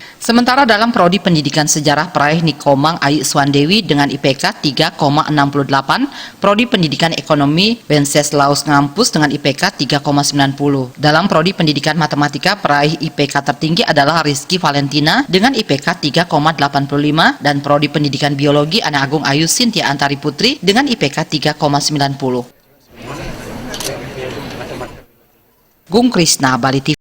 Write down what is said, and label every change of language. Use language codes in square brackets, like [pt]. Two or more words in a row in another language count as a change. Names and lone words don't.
[id] Sementara dalam prodi pendidikan sejarah peraih Nikomang Ayu Swandewi dengan IPK 3,68, prodi pendidikan ekonomi Wenceslaus Ngampus dengan IPK 3,90. Dalam prodi pendidikan matematika peraih IPK tertinggi adalah Rizky Valentina dengan IPK 3,85 dan prodi pendidikan biologi Ana Agung Ayu Sintia Antari Putri dengan IPK 3,90. Gung Krisna, Bali TV.